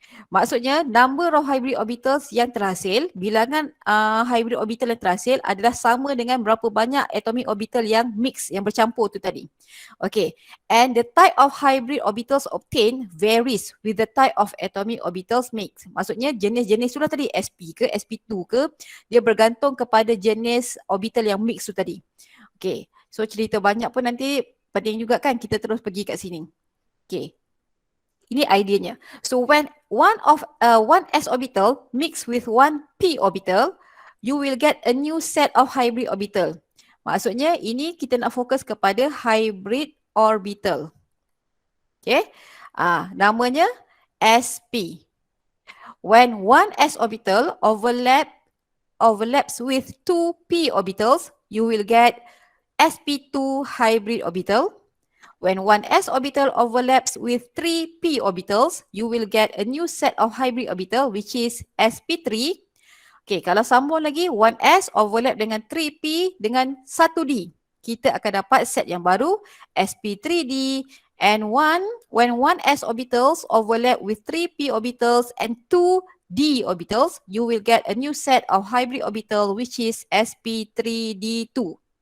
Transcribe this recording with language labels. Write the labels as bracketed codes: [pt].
[ms] Maksudnya number of hybrid orbitals yang terhasil, bilangan hybrid orbital yang terhasil adalah sama dengan berapa banyak atomic orbital yang mix, yang bercampur tu tadi. [en] Okay, and the type of hybrid orbitals obtained varies with the type of atomic orbitals mix. [ms] Maksudnya jenis-jenis tu lah tadi, sp ke, sp2 ke, dia bergantung kepada jenis orbital yang mix tu tadi. Okay, so cerita banyak pun nanti penting juga kan kita terus pergi kat sini. Okay. Ini idenya. [en] So when one s orbital mix with one p orbital, you will get a new set of hybrid orbital. [ms] Maksudnya ini kita nak fokus kepada hybrid orbital. Okay. Namanya sp. [en] When one s orbital overlaps with two p orbitals, you will get sp2 hybrid orbital. When one s orbital overlaps with 3 p orbitals, you will get a new set of hybrid orbital which is sp3. [ms] Okay, kalau sambung lagi, 1s overlap dengan 3p dengan 1d. Kita akan dapat set yang baru, sp3d. [en] And when 1s orbitals overlap with 3p orbitals and 2d orbitals, you will get a new set of hybrid orbital which is sp3d2.